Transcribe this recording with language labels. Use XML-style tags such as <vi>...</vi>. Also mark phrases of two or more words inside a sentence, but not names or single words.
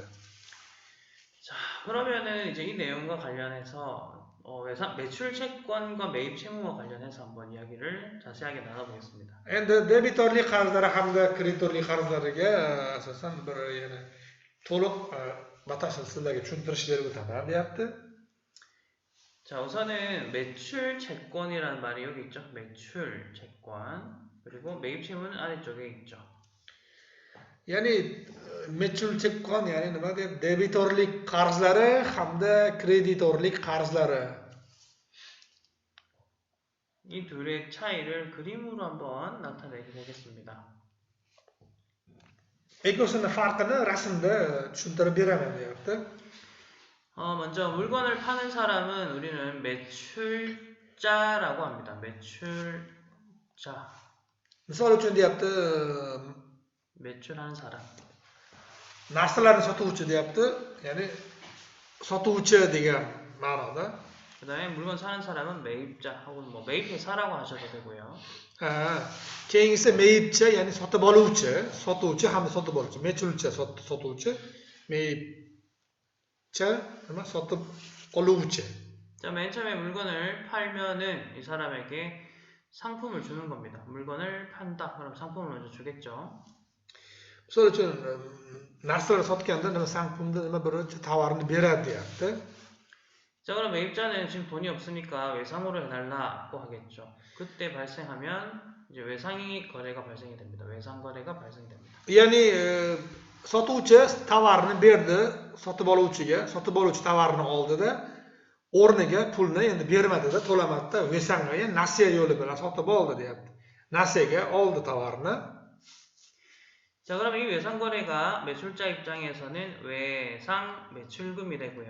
<ko>자, 그러면은 이제 이 내용과 관련해서 매출 채권과 매입 채무와 관련해서 한번 이야기를 자세하게 나눠보겠습니다.</ko> <uz>Endi debitorlik qarzlari hamda kreditorlik qarzlariga asosan bir yana to'liq batafsil sizlarga tushuntirish berib o'taman deyapti.</uz> <ko>자, 우선은 매출 채권이라는 말이 여기 있죠. 매출 채권. 그리고 매입 채무는 아래쪽에 있죠.</ko> <uz>Ya'ni</uz> <ko>매출 채권,</ko> <uz>ya'ni nima deb debitorlik qarzlari hamda kreditorlik qarzlari.</uz> <ko>이 둘의 차이를 그림으로 한번 나타내게 되겠습니다.</ko> <uz>Ikkosini farqini rasmda tushuntirib beraman deyapti.</uz> <ko>먼저 물건을 파는 사람은 우리는 매출자라고 합니다. 매출자.</ko> <uz>Misol uchun deyapti,</uz> <ko>매출하는 사람.</ko> <uz>narsalarni sotuvchi deyapti, ya'ni sotuvchi degan ma'noda.</uz> <ko>그 다음에 물건 사는 사람은 매입자 혹은 뭐 매입회사라고 하셔도 되고요.</ko> <uz>Keyingisi meyibchi, ya'ni sotib oluvchi, sotuvchi hamda sotib oluvchi, mechulchi sotuvchi, meyibchi nima sotib oluvchi.</uz> <ko>자, 맨 처음에 물건을 팔면은 이 사람에게 상품을 주는 겁니다. 물건을 판다. 그럼 상품을 먼저 주겠죠.</ko> <uz>Misol uchun narsalar sotganda nima 상품da nima birinchi tovarni beradi deyapti.</uz> <ko>자, 그럼 매입자는 지금 돈이 없으니까 외상으로 해달라고 하겠죠. 그때 발생하면 이제 외상이 거래가 발생이 됩니다. 외상 거래가 발생이 됩니다.</ko> <uz>Ya'ni sotuvchi tovarni berdi, sotib oluvchiga, sotib oluvchi tovarni oldida o'rniga pulni endi bermadida, to'lamadida, Vesanga, ya'ni nasiya yo'li bilan sotib oldi deyapti. Nasiyaga oldi tovarni.</uz> <ko>자, 그럼 이 외상 거래가 매출자 입장에서는 외상 매출금이 되고요.</ko>